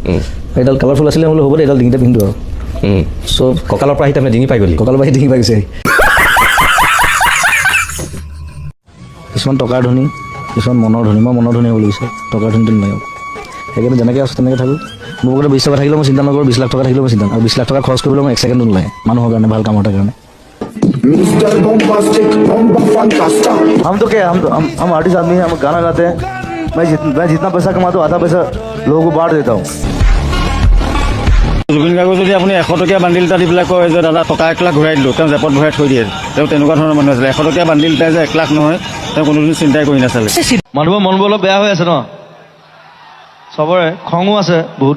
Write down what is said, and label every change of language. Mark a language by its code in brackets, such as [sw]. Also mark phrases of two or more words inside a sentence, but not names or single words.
[as] এইডাল কালাৰফুল আছিলে, বোলো হ'ব দে এইডাল ডিঙিতে পিন্ধো আৰু। চব কঁকালৰ পৰা আহি তাৰমানে ডিঙি পাই গ'লি, কঁকালৰ পৰা আহি ডিঙি পাই গৈছে। কিছুমান টকাৰ ধনী, কিছুমান মনৰ ধনী। মই মনৰ ধনী হ'ব লাগিছে, টকাৰ ধনীটো নাই। সেইকাৰণে যেনেকৈ আছোঁ তেনেকৈ থাকোঁ। মোৰ পকেটত 20 টকা থাকিলেও মই চিন্তা নকৰোঁ, 20 লাখ টকা থাকিলেও মই চিন্তা, আৰু 20 লাখ টকা খৰচ কৰিবলৈ মই 1 ছেকেণ্ডো নোলায় মানুহৰ কাৰণে, ভাল কাম এটাৰ কাৰণে। [hi] हम तो क्या हम आर्टिस्ट आदमी हैं, हम गाना गाते हैं। मैं जितना पैसा कमाता हूँ आधा पैसा लोगों को बांट देता हूँ। [as] জুবিন গাৰ্গক যদি আপুনি 100 টকীয়া বান্দিল এটা দি পেলাই কয় যে দাদা টকা 1 লাখ ঘূৰাই দিলোঁ, তেওঁ জেপত ভৰাই থৈ দিয়ে। তেওঁ তেনেকুৱা ধৰণৰ মানুহ আছিলে। 100 টকীয়া বান্দিল এটাই যে 1 লাখ নহয়, তেওঁ কোনোদিন চিন্তাই কৰি নাচালে। মানুহৰ মনবোৰ অলপ বেয়া হৈ আছে ন, চবৰে খঙো আছে বহুত।